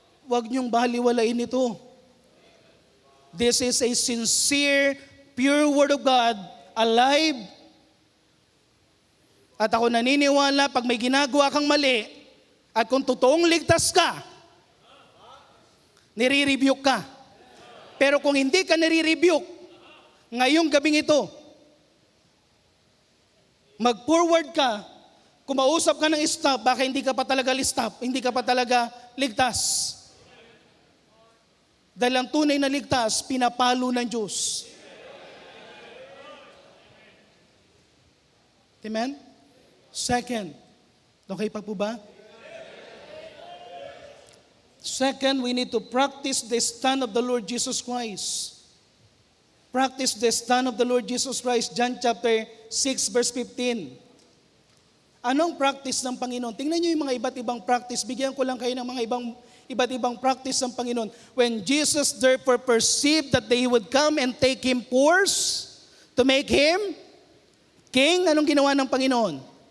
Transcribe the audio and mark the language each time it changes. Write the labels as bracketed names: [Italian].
[Filipino] Huwag niyong baliwalain ito. [English] This is a sincere, pure Word of God, alive. [Filipino] At ako naniniwala, pag may ginagawa kang mali, at kung totoong ligtas ka, nire-rebuke ka. Pero kung hindi ka nire-rebuke, ngayong gabing ito, mag-forward ka, kumausap ka ng staff, baka hindi ka pa talaga hindi ka pa talaga ligtas. Dahil ang tunay na ligtas, pinapalo ng Diyos. Amen? Second, okay pa po ba? [English] Second, we need to practice the stand of the Lord Jesus Christ. Practice the stand of the Lord Jesus Christ. John chapter 6 verse 15. [Filipino] Anong practice ng Panginoon? Tingnan niyo yung mga iba't ibang practice. Bigyan ko lang kayo ng mga iba't ibang practice ng Panginoon. [English] When Jesus therefore perceived that they would come and take him force to make him king, [Filipino] anong ginawa ng Panginoon?